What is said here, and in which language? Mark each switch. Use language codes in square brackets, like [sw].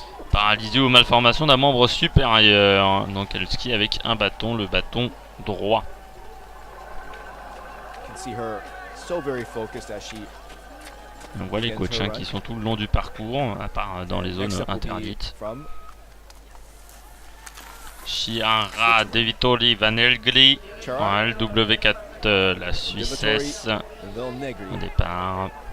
[fr] Paralysie ou malformation d'un membre supérieur. Donc elle skie avec un bâton, le bâton droit. [en] You can see her so very focused as she [fr] On voit les coachs qui sont tout le long du parcours, à part dans les zones interdites. [en] from [fr] Chiara De Vittori Vanelgli en LW4, la Suissesse Vil Negri. au départ.